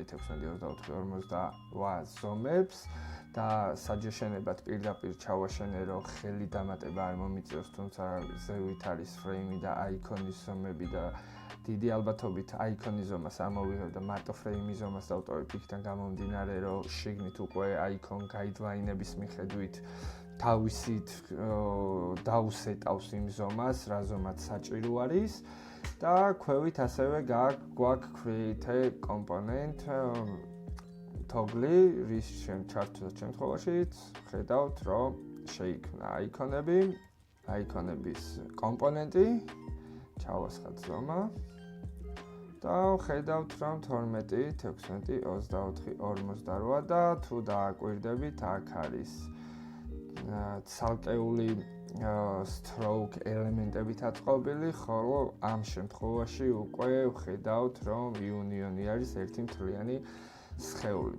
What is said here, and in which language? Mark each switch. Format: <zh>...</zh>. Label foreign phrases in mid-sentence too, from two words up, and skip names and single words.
<ka>12.6.24.48 ზომებს და suggestion-ებად პირდაპირ ჩავაშენე, რომ ხელი დამატება არ მომიწევს, თუმცა ზევით არის frame-ი და icon-ის ზომები და დიდი ალბათობით icon-ის ზომას ამოვიღებ და მარტო frame-ის ზომას დავტოვებ, იქიდან გამომდინარე, რომ შიგნით უკვე</ka> <en>icon guideline-</en> <ka>ების მიხედვით თავისით დაუსეტავს იმ ზომას, რა ზომაც საჭირო არის და ქვევით ასევე გვაქვს</ka> <en>create component</en> <ka>toggle, რის შემთხვევაშიც ხედავთ, რომ შეიქმნა icon-ების კომპონენტი, ჩავასხათ ზომა და ხედავთ რომ 12, 16, 24, 48 და თუ დააკვირდებით აქ არის ცალკეული stroke ელემენტებით აწყობილი, ხოლო ამ შემთხვევაში უკვე ვხედავთ რომ union-ი არის ერთი მთლიანი სხეული.</ka>